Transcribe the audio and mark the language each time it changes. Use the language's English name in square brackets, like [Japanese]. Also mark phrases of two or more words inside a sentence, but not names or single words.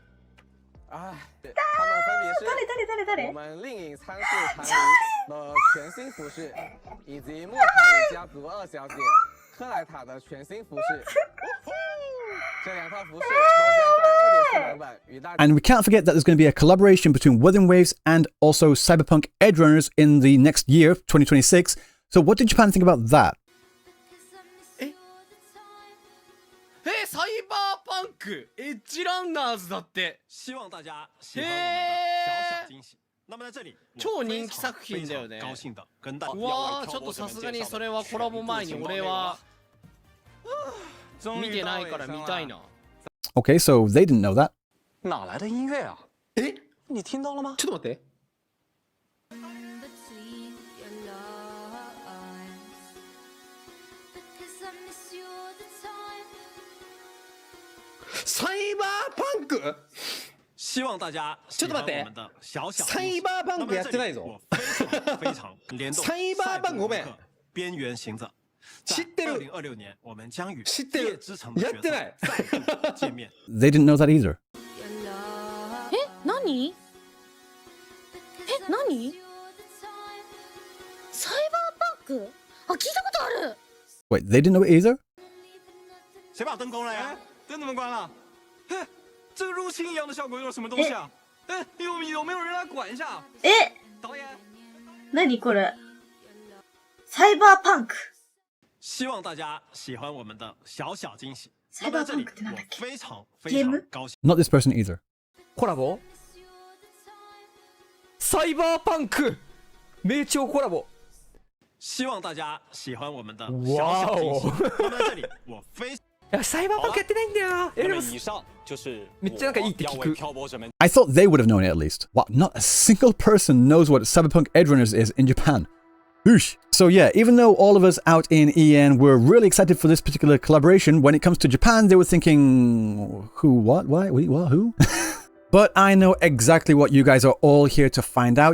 [Chinese] 分别是誰我们另影仓室长离的全新服饰，以及莫塔里家族2小姐克莱塔的全新服饰。这两套服饰都将在 2.4 版本与大家。 [English] And we can't forget that there's going to be a collaboration between Wuthering Waves and also Cyberpunk Edgerunners in the next year, 2026. So what did Japan think about that? [Japanese] サイバーパンクエッジランナーズだって。 [Chinese] 希望大家喜欢我们的小小惊喜。那么在这里， [Japanese] 超人気作品だよね。 [Chinese] 高兴的跟大家。 [Japanese] うわー、ちょっとさすがにそれはコラボ前に俺は見てないから見たいな。 [English] Okay, so they didn't know that. [Chinese] 哪来的音乐啊？你听到了吗？ [Japanese] ちょっと待って。サイバーパンク？ [Chinese] 希望大家喜欢我们的小小 [Japanese] サイバーパンクやってないぞ。 [Chinese] 非常联动。 [Japanese] サイバーパンクごめん。 [Chinese] 边缘行者。 [Japanese] 知ってる。 [Chinese] 2026 年我们将与夜之城的角色再度见面。 [English] They didn't know that either. [Japanese] 何？何？サイクあ、聞いたことある。 [English] Wait, they didn't know it either? [Chinese] 谁把灯关了呀？灯怎么关了？哎，这个入侵一样的效果用了什么东西啊？哎，有没有人来管一下？ [Japanese] え、 [Chinese] 导演。 [Japanese] 何これ？サイバーパンク。 [Chinese] 希望大家喜欢我们的小小惊喜。 [Japanese] サイバーパンクってなんだっけ？ [Chinese] 非常 [Japanese] ゲーム？ [Chinese] 高兴。 [English] Not this person either. [Japanese] コラボサイバーパンク名調コラボ [Chinese] 希望大家喜欢我们的小小惊喜。那么在这里，我非 [Japanese] いやサイバーパンクやってないんだよ。でも [Chinese] 以上就是 [Japanese] めっちゃなんかいいって聞く。 [Chinese] 漂泊者们 [English] I thought they would have known it at least. Wow, not a single person knows what Cyberpunk Edgerunners is in Japan. Oosh. So yeah, even though all of us out in EN were really excited for this particular collaboration, when it comes to Japan, they were thinking, who, what, why, what, who? But I know exactly what you guys are all here to find out.